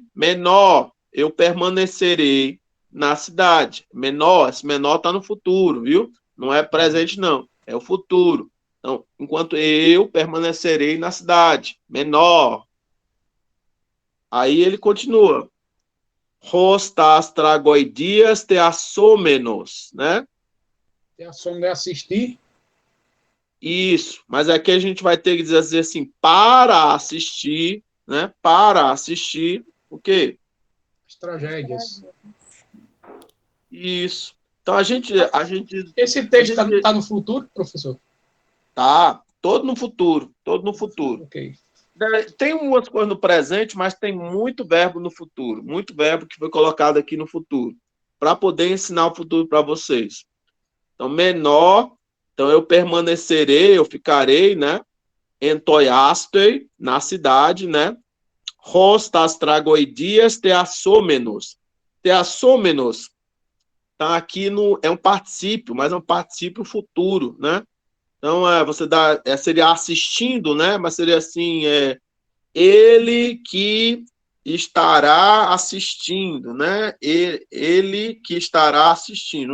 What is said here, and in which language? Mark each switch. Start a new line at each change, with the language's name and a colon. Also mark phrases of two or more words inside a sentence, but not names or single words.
Portuguese: Menor, eu permanecerei na cidade. Menor, esse menor está no futuro, viu? Não é presente, não. É o futuro. Então, enquanto eu permanecerei na cidade. Menor. Aí ele continua.
Greek: πρὸς τὰς τραγῳδίας θεασόμενος,
Portuguese: né? Tem a som de assistir. Isso, mas aqui a gente vai ter que dizer assim, para assistir, né? Para assistir o quê? As tragédias. Isso. Então a gente Esse texto está no futuro, professor? tá todo no futuro. Ok. Tem umas coisas no presente, mas tem muito verbo no futuro, muito verbo que foi colocado aqui no futuro, para poder ensinar o futuro para vocês. Então, menor, então eu permanecerei, eu ficarei, né? Entoiastei, na cidade, né?
Greek: πρὸς τὰς τραγῳδίας θεασόμενος. Teassômenos,
Portuguese: tá aqui é um particípio, mas é um particípio futuro, né? Então, você dá, seria assistindo, né? Mas seria assim, ele que estará assistindo, né? Ele que estará assistindo.